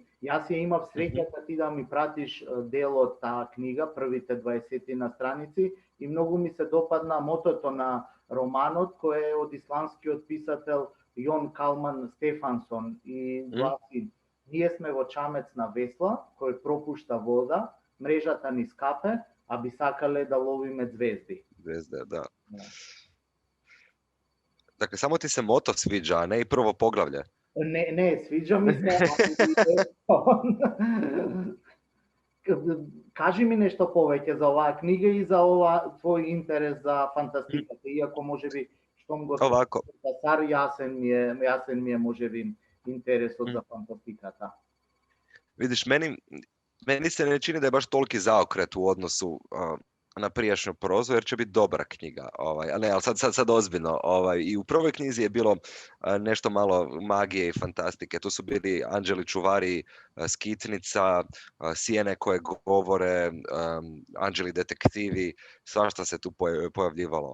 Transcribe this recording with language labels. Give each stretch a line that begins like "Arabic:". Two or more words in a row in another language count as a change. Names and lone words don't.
Macedonian: Јас ја имав среќата ти да ми пратиш дел од таа книга, првите 20 на страници, и многу ми се допадна мотото на романот кој е од исландскиот писател Јон Калман Стефансон и гласи: ние сме во чамец на весла кој пропушта вода, мрежата ни скапе, а би сакале да ловиме звезди.
Croatian: Звезде, да. Dakle, samo ti se moto sviđa, a ne i prvo poglavlje. Ne, sviđa mi se.
Macedonian: Кажи ми нешто повеќе за оваа книга и за ова твој интерес за фантастиката, иако можеби штом го Сар, јасен ми е можеби интересот за фантастиката.
Croatian: Vidiš, meni se ne čini da je baš toliki zaokret u odnosu na prijašnju prozu, jer će biti dobra knjiga. Ali sad ozbiljno. I u prvoj knjizi je bilo nešto malo magije i fantastike. Tu su bili anđeli čuvari, skitnica, sjene koje govore, anđeli detektivi, svašta se tu pojavljivalo.